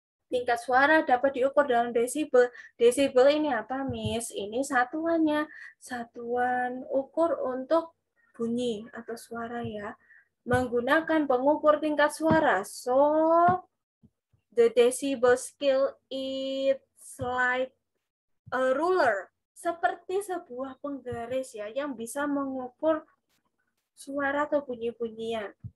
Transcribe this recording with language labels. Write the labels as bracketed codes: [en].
[id] Tingkat suara dapat diukur dalam desibel. Desibel ini apa, Miss? Ini satuannya. Satuan ukur untuk bunyi atau suara ya. Menggunakan pengukur tingkat suara. [en] So, the decibel scale is like a ruler. [id] Seperti sebuah penggaris ya, yang bisa mengukur suara atau bunyi-bunyian.